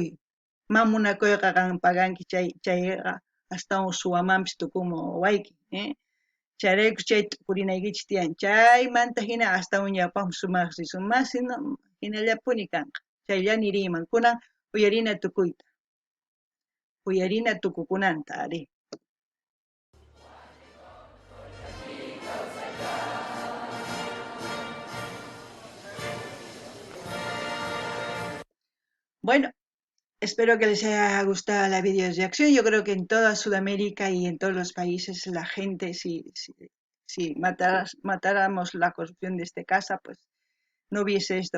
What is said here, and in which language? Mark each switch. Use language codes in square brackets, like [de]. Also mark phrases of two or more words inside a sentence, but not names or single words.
[qu] Ma munakuyqa qan paganki chayqa astawan suwamanpis tukunman wawayki. Chayrayku chay t'ukurinaykichis tiyan chaymanta hina astawan llapan sumaq risun masino hinallapuni kanqa. Chaylla niriyman kunan uyarina tukuyta. Uyarina tukukunanta ari. [es] Bueno, espero que les haya gustado la video reacción. Yo creo que en toda Sudamérica y en todos los países la gente, si matáramos la corrupción de esta casa, pues no hubiese esto.